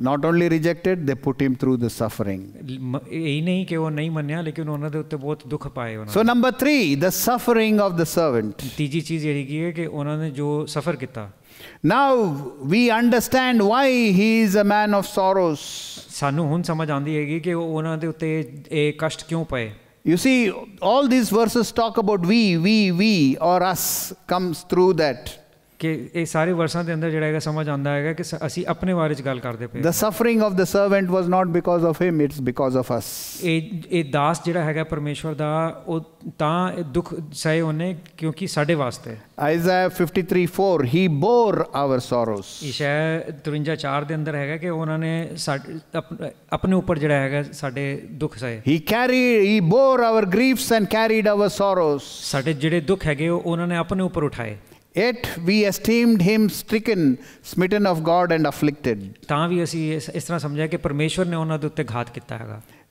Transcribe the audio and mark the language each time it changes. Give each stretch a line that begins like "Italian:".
English: Not only rejected, they put him through the suffering.
Punjabi: ਇਹ ਨਹੀਂ ਕਿ ਉਹ ਨਹੀਂ ਮੰਨਿਆ ਲੇਕਿਨ ਉਹਨਾਂ ਦੇ ਉੱਤੇ ਬਹੁਤ ਦੁੱਖ ਪਾਏ ਉਹਨਾਂ।
English: So number 3, the suffering of the servant.
Punjabi: ਤੀਜੀ ਚੀਜ਼ ਇਹ ਕੀ ਹੈ ਕਿ ਉਹਨਾਂ ਨੇ ਜੋ ਸਫਰ ਕੀਤਾ।
English: Now we understand why he is a man of sorrows.
Punjabi: ਸਾਨੂੰ ਹੁਣ ਸਮਝ ਆਉਂਦੀ ਹੈਗੀ ਕਿ ਉਹਨਾਂ ਦੇ ਉੱਤੇ ਇਹ ਕਸ਼ਟ ਕਿਉਂ ਪਏ।
English: You see, all these verses talk about we or us comes through that.
Punjabi: ਕਿ ਇਹ ਸਾਰੇ ਵਰਸਾਂ ਦੇ ਅੰਦਰ ਜਿਹੜਾ ਹੈਗਾ ਸਮਝ ਆਉਂਦਾ ਹੈਗਾ ਕਿ ਅਸੀਂ ਆਪਣੇ ਬਾਰੇ 'ਚ ਗੱਲ ਕਰਦੇ ਪਏ।
English: The suffering of the servant was not because of him, it's because of us.
Punjabi: ਇਹ ਦਾਸ ਜਿਹੜਾ ਹੈਗਾ ਪਰਮੇਸ਼ਵਰ ਦਾ ਉਹ ਤਾਂ ਦੁੱਖ ਸਹੇ ਉਹਨੇ ਕਿਉਂਕਿ ਸਾਡੇ ਵਾਸਤੇ।
English: Isaiah 53:4, he bore our sorrows.
Punjabi: ਯਸ਼ਾਇਆ 53:4 ਦੇ ਅੰਦਰ ਹੈਗਾ ਕਿ ਉਹਨਾਂ ਨੇ ਆਪਣੇ ਉੱਪਰ ਜਿਹੜਾ ਹੈਗਾ ਸਾਡੇ ਦੁੱਖ ਸਹੇ।
English: He bore our griefs and carried our sorrows.
Punjabi: ਸਾਡੇ ਜਿਹੜੇ ਦੁੱਖ ਹੈਗੇ ਉਹਨਾਂ ਨੇ ਆਪਣੇ ਉੱਪਰ ਉਠਾਏ।
English: Yet we esteemed him stricken, smitten of God and afflicted.
Punjabi: ਤਾਂ ਵੀ ਅਸੀਂ ਇਸ ਤਰ੍ਹਾਂ ਸਮਝਿਆ ਕਿ ਪਰਮੇਸ਼ਵਰ ਨੇ ਉਹਨਾਂ ਦੇ ਉੱਤੇ ਘਾਤ ਕੀਤਾ ਹੈਗਾ।